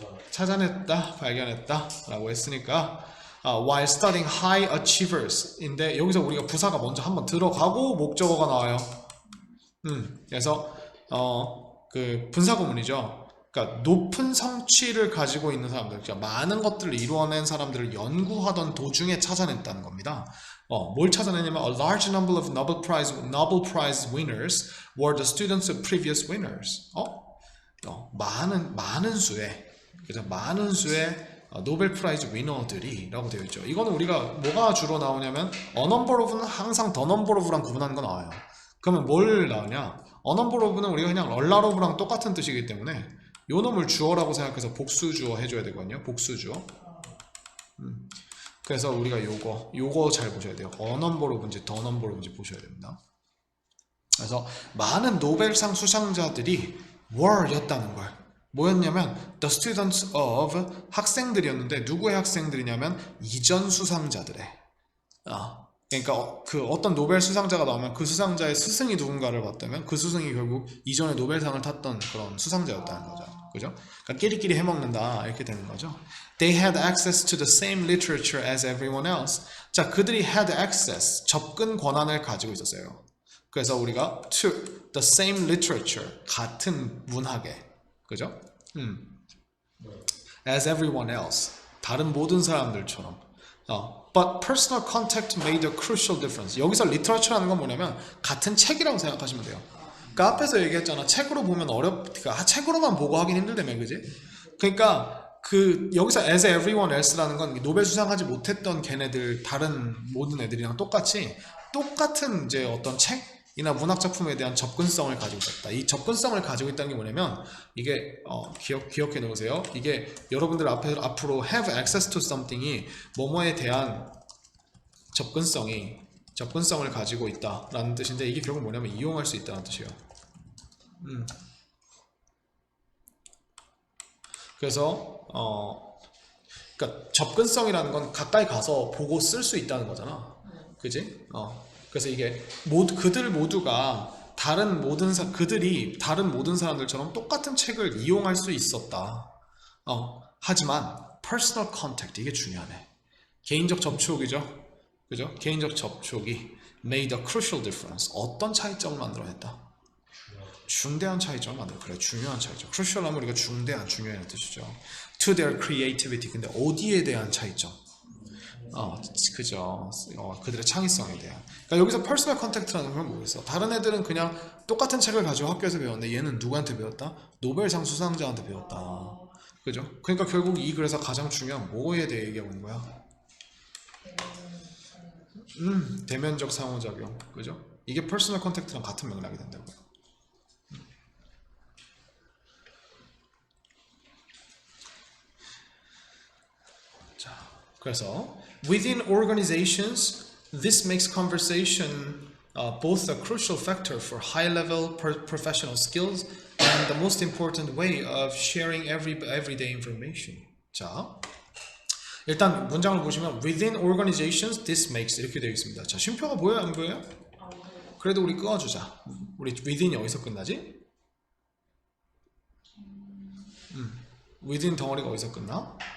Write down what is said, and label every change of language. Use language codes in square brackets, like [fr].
[ko] 찾아냈다, 발견했다 라고 했으니까 while studying high achievers 인데 여기서 우리가 부사가 먼저 한번 들어가고 목적어가 나와요. 그래서 그 분사구문이죠. 그러니까 높은 성취를 가지고 있는 사람들, 그러니까 많은 것들을 이루어낸 사람들을 연구하던 도중에 찾아냈다는 겁니다. [en] 뭘 찾아내냐면 a large number of Nobel Prize winners were the students of previous winners. [ko] 많은 수의, 그래서 많은 수의 노벨 프라이즈 위너들이라고 되어 있죠. 이거는 우리가 뭐가 주로 나오냐면 a number of 는 항상 the number of 랑 구분하는 거 나와요. 그러면 뭘 나오냐? a number of 는 우리가 그냥 a lot of 랑 똑같은 뜻이기 때문에 요 놈을 주어라고 생각해서 복수주어 해줘야 되거든요. 복수주어. 그래서 우리가 요거 잘 보셔야 돼요. a number of 인지 the number of 인지 보셔야 됩니다. 그래서 많은 노벨상 수상자들이 were 였다는 걸. 뭐였냐면 the students of 학생들이었는데 누구의 학생들이냐면 이전 수상자들의. 그러니까 그 어떤 노벨 수상자가 나오면 그 수상자의 스승이 누군가를 봤다면 그 스승이 결국 이전에 노벨상을 탔던 그런 수상자였다는 거죠. 그죠? 그러니까 끼리끼리 해먹는다 이렇게 되는 거죠. [en] They had access to the same literature as everyone else. [ko] 자, 그들이 had access, 접근 권한을 가지고 있었어요. 그래서 우리가 to the same literature, 같은 문학에, 그죠? as everyone else, 다른 모든 사람들처럼. [en] But personal contact made a crucial difference. [ko] 여기서 literature라는 건 뭐냐면 같은 책이라고 생각하시면 돼요. 그러니까 앞에서 얘기했잖아. 책으로 보면 그러니까 책으로만 보고 하긴 힘들다며, 그지? 그러니까 여기서 as everyone else 라는 건 노벨 수상하지 못했던 걔네들, 다른 모든 애들이랑 똑같은 이제 어떤 책이나 문학 작품에 대한 접근성을 가지고 있었다. 이 접근성을 가지고 있다는 게 뭐냐면 이게 기억해 놓으세요. 이게 여러분들 앞으로 have access to something 이 뭐뭐에 대한 접근성을 가지고 있다라는 뜻인데 이게 결국 뭐냐면 이용할 수 있다는 뜻이에요. 그래서 그러니까 접근성이라는 건 가까이 가서 보고 쓸 수 있다는 거잖아. 그지? 그래서 이게 그들 모두가 그들이 다른 모든 사람들처럼 똑같은 책을 이용할 수 있었다. 하지만 personal contact, 이게 중요하네. 개인적 접촉이죠. 그죠? 개인적 접촉이 made a crucial difference. 어떤 차이점을 만들어냈다? 중대한 차이점을 만들어. 그래, 중요한 차이점. crucial 하면 우리가 중대한, 중요한 뜻이죠. [en] to their creativity. [ko] 근데 어디에 대한 차이점? 그죠. 그들의 창의성에 대한. 그러니까 여기서 personal contact 라는 건 뭐겠어? 다른 애들은 그냥 똑같은 책을 가지고 학교에서 배웠는데 얘는 누구한테 배웠다? 노벨상 수상자한테 배웠다. 그죠? 그러니까 결국 이 글에서 가장 중요한 뭐에 대해 얘기하고 있는 거야? 대면적 상호작용. 그죠? 이게 personal contact 랑 같은 맥락이 된다고. [en] 자, 그래서 within organizations, this makes conversation both a crucial factor for high-level professional skills and the most important way of sharing everyday information. [ko] 자, 일단 문장을 보시면 within organizations, this makes 이렇게 되어 있습니다. 자, 쉼표가 보여요, 안 보여요? 그래도 우리 끄어주자. 우리 within이 어디서 끝나지? within 덩어리가 어디서 끝나?